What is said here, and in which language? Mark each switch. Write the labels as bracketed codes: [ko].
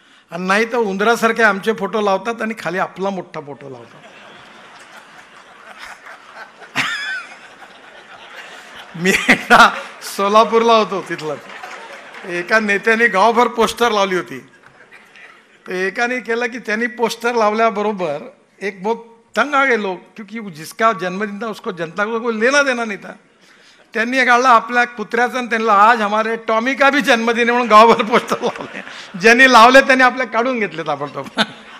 [mr] आणि नाही तर उंदरासारखे आमचे फोटो लावतात आणि खाली आपला मोठा फोटो लावतात. मी एकदा सोलापूरला होतो, तिथलं एका नेत्याने गावभर पोस्टर लावली होती. तर एकाने केलं की त्यांनी पोस्टर लावल्याबरोबर [hi] एक बहुत तंग आ गए लोग, क्योंकि जिसका जन्मदिन था उसको जनता को कोई लेना देना नहीं था. [mr] त्यांनी काढला आपल्या कुत्र्याचं आणि त्यांना [hi] आज हमारे टॉमी का भी जन्मदिन [mr] आहे म्हणून गावभर पोस्टर लावले. ज्यांनी लावले त्यांनी आपल्या काढून घेतले ताबडतोब.